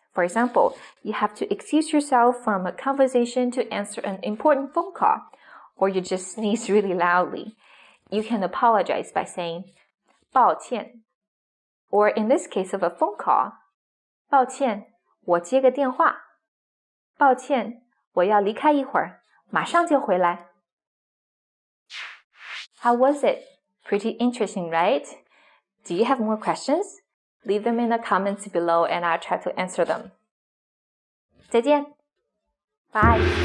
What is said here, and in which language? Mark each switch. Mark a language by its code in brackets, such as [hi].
[en] For example, you have to excuse yourself from a conversation to answer an important phone call, or you just sneeze really loudly. You can apologize by saying, 抱歉. Or in this case of a phone call, [zh] 抱歉，我接个电话。抱歉，我要离开一会儿，马上就回来。 [en] How was it? Pretty interesting, right? Do you have more questions? Leave them in the comments below and I'll try to answer them. [zh] 再见. [en] Bye.